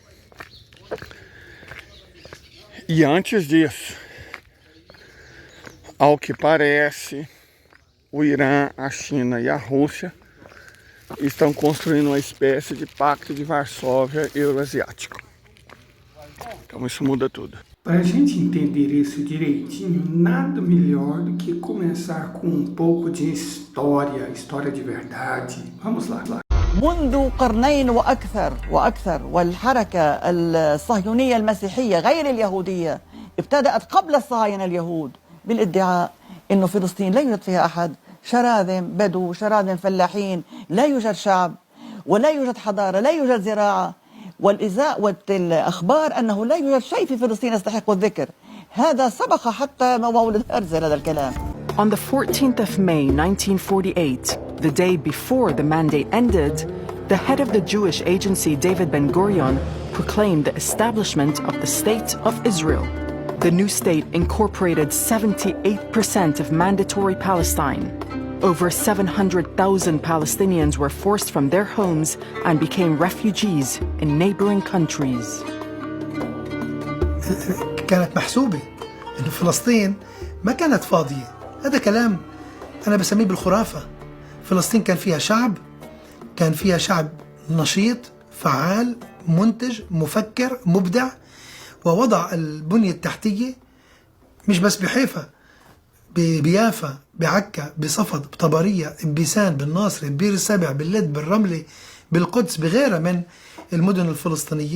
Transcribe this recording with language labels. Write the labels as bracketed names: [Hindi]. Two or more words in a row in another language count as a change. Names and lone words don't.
[Portuguese] E antes disso, ao que parece, o Irã, a China e a Rússia estão construindo uma espécie de pacto de Varsóvia euroasiático. Então isso muda tudo. Para a gente entender isso direitinho, nada melhor do que começar com um pouco de história de verdade. Vamos lá. [Arabic] منذ قرنين وأكثر والحركة الصهيونية المسيحية غير اليهودية ابتدأت قبل الصهاينة اليهود بالادعاء أنه فلسطين لا يوجد فيها أحد، شراذم بدو، شراذم فلاحين، لا يوجد شعب ولا يوجد حضارة، لا يوجد زراعة، والإزاء والأخبار أنه لا يوجد شيء في فلسطين يستحق الذكر. هذا سبق حتى مولد هرتزل هذا الكلام. [English] On the 14th of May 1948, the day before the mandate ended, the head of the Jewish agency David Ben-Gurion proclaimed the establishment of the State of Israel. The new state incorporated 78% of mandatory Palestine. Over 700,000 Palestinians were forced from their homes and became refugees in neighboring countries. [Arabic] كانت محسوبة إنه فلسطين ما كانت فاضية. هذا كلام أنا بسميه بالخرافة. فلسطين كان فيها شعب نشيط، فعال، منتج، مفكر، مبدع، ووضع البنية التحتية مش بس بحيفا، بيافا، بعكا، بصفد، بطبرية، ببيسان، بالناصرة، ببير السبع، باللد، بالرملة، بالقدس، بغيرها من المدن الفلسطينية.